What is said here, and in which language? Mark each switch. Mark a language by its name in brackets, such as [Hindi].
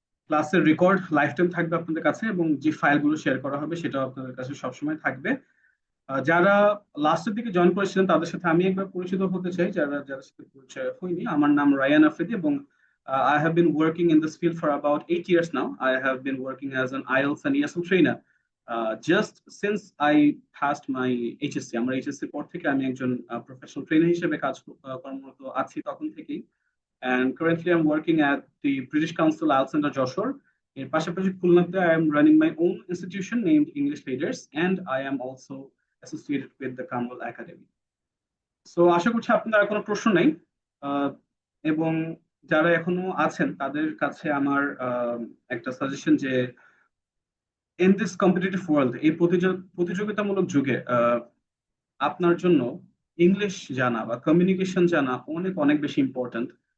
[Bangla] ক্লাসের record life time থাকবে আপনাদের কাছে, এবং যে ফাইলগুলো শেয়ার করা হবে সেটাও আপনাদের কাছে সবসময় থাকবে। যারা লাস্টের দিকে জয়েন করেছিলেন তাদের সাথে আমি একবার পরিচিত হতে চাই, যারা যাদের সাথে পরিচয় হয়নি। আমার নাম রায়ান আফ্রিদি, এবং [English] I have been working in this field for about 8 years now. I have been working as an IELTS and ESL trainer just since I passed my HSC. [Bangla] আমার HSC পর থেকে আমি একজন প্রফেশনাল ট্রেনার হিসেবে কর্মরত আছি তখন থেকেই। [English] And currently I'm working at the British Council IELTS Center Joshore. [Bangla] এর পাশাপাশি খুলনাতে [English] I am running my own institution named English Leaders, and I am also associated with the Kamwal Academy. [Bangla] So আশা করছি আপনাদের আর কোনো প্রশ্ন নাই, এবং যারা এখনো আছেন তাদের কাছে আমার একটা সাজেশন যে [English] in this competitive world, [Bangla] এই প্রতিযোগিতামূলক যুগে আপনার জন্য ইংলিশ জানা বা কমিউনিকেশন জানা অনেক অনেক বেশি ইম্পর্ট্যান্ট।